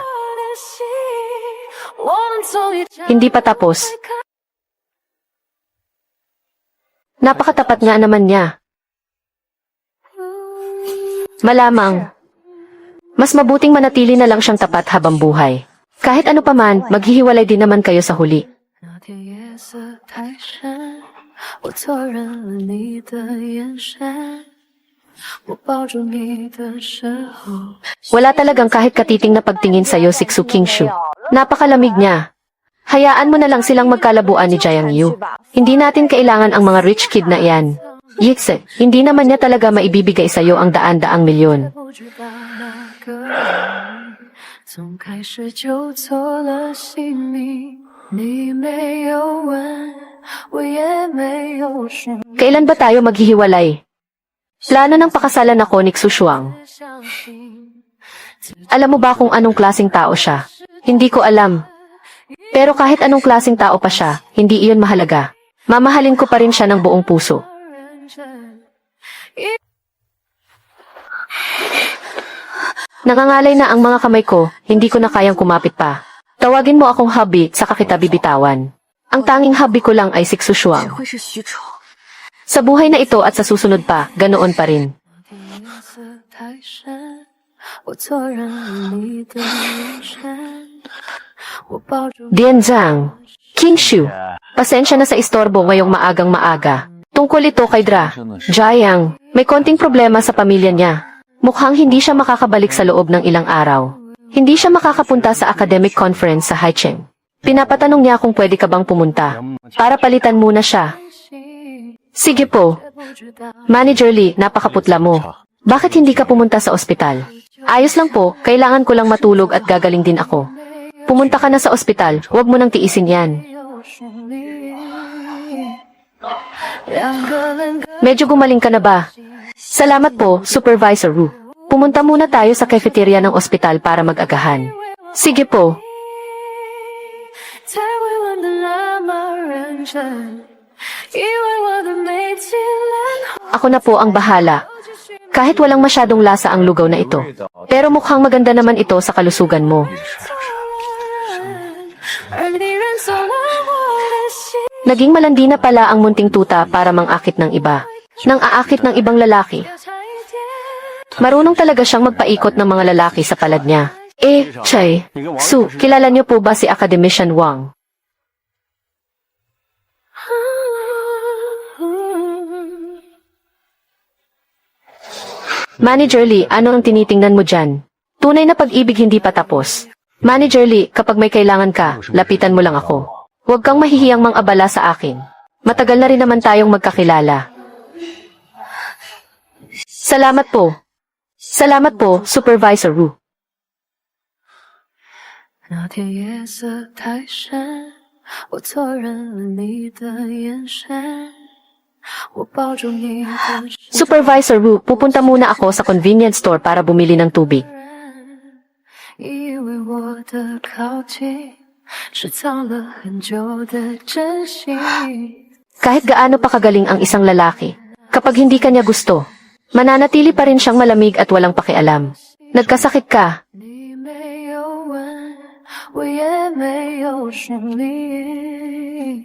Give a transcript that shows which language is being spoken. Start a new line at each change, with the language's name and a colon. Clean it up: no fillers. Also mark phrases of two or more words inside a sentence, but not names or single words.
Chinese: 我的心，我们从一场
Filipino: Hindi pa tapos. Napakatapat nga naman niya. Malamang, mas mabuting manatili na lang siyang tapat habang buhay. Kahit ano paman, maghihiwalay din naman kayo sa huli.
Chinese: 那天夜色太深，我错认了你的眼神。我抱住你的时候，
Filipino: Wala talagang kahit katiting na pagtingin sa'yo si Xuqingshu. Napakalamig niya. Hayaan mo na lang silang magkalabuan ni Jiang Yu. Hindi natin kailangan ang mga
English: rich kid
Filipino: na iyan. Yitse, hindi naman niya talaga maibibigay sa'yo ang daan-daang milyon.
Chinese: 不知道那个人从开始就错了姓名。你没有问，我也没有说，
Filipino: Kailan ba tayo maghihiwalay? Plano ng pakasalan ako ni Xuxuang.
Chinese: 相信
Filipino: Alam mo ba kung anong klaseng tao siya? Hindi ko alam. Pero kahit anong klaseng tao pa siya, hindi iyon mahalaga. Mamahalin ko pa rin siya ng buong puso.
Chinese: 认真。
Filipino: Nangangalay na ang mga kamay ko, hindi ko na kayang kumapit pa. Tawagin mo akong hubby, saka kita bibitawan. Ang tanging hubby ko lang ay si Xuxuang.
Chinese: 会是许褚。
Filipino: Sa buhay na ito at sa susunod pa, ganoon pa rin.
Chinese: 那天夜色太深，我错认了你的眼神。我抱住
Filipino: Dian Zhang, Kingshu, pasensya na sa istorbo ngayong maagang maaga. Tungkol ito kay Dra, Jiang, may konting problema sa pamilya niya. Mukhang hindi siya makakabalik sa loob ng ilang araw. Hindi siya makakapunta sa
English: academic conference
Filipino: sa Haicheng. Pinapatanong niya kung pwede ka bang pumunta. Para palitan muna siya.
Chinese: 心，
Filipino: Sige po.
Chinese: 却不知道
Filipino: Manager Lee, napakaputla mo. Bakit hindi ka pumunta sa ospital? Ayos lang po, kailangan ko lang matulog at gagaling din ako. Pumunta ka na sa ospital, huwag mo nang tiisin yan.
Chinese: 没有说明。两个人各
Filipino: Medyo gumaling ka na ba? Salamat po, Supervisor Wu. Pumunta muna tayo sa cafeteria ng ospital para mag-agahan. Sige po.
Chinese: 才会问得那么认真，因为我的眉间染红。
Filipino: Ako na po ang bahala. Kahit walang masyadong lasa ang lugaw na ito. Pero mukhang maganda naman ito sa kalusugan mo.
Chinese: 而你认走了我的心，
Filipino: Naging malandi na pala ang munting tuta para mangakit ng iba. Nang aakit ng ibang lalaki.
Chinese: 要差一点。
Filipino: Marunong talaga siyang magpaikot ng mga lalaki sa palad niya. Chay, Su, kilala niyo po ba si Academician Wang? Manager Lee, ano ang tinitingnan mo dyan? Tunay na pag-ibig hindi pa tapos. Manager Lee, kapag may kailangan ka, lapitan mo lang ako. Huwag kang mahihiyang mang-abala sa akin. Matagal na rin naman tayong magkakilala. Salamat po. Salamat po, Supervisor Wu.
Chinese: 那天夜色太深，我错认了你的眼神。我抱住你的手，
Filipino: Supervisor Wu, pupunta muna ako sa
English: convenience store
Filipino: para bumili ng tubig.
Chinese: 以为我的靠近是藏了很久的真心。
Filipino: Kahit gaano pa kagaling ang isang lalaki, Kapag hindi kanya gusto, mananatili pa rin siyang malamig at walang pakialam. Nagkasakit ka,
Chinese: 你没有问，我也没有权利。